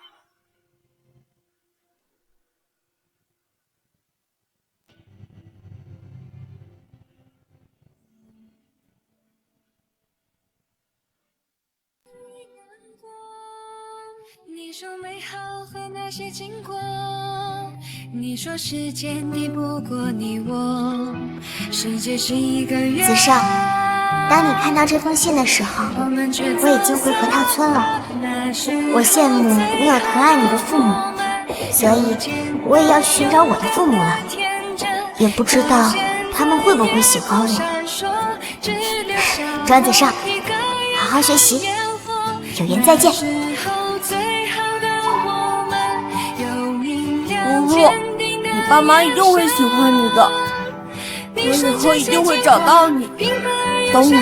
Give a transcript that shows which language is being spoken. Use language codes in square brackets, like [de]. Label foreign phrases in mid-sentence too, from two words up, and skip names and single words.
[zh] 你說美好和那些經過，你說時間抵不過你我，世界是一個圓。子勝，當你看到這封信的時候，我已經回河套村了。我羨慕你有疼愛你的父母，所以我也要去尋找我的父母了，也不知道他們會不會喜歡我。莊子勝，好好學習，有緣再見。如如，你爸媽一定會喜歡你的，我以後一定會找到你，等我。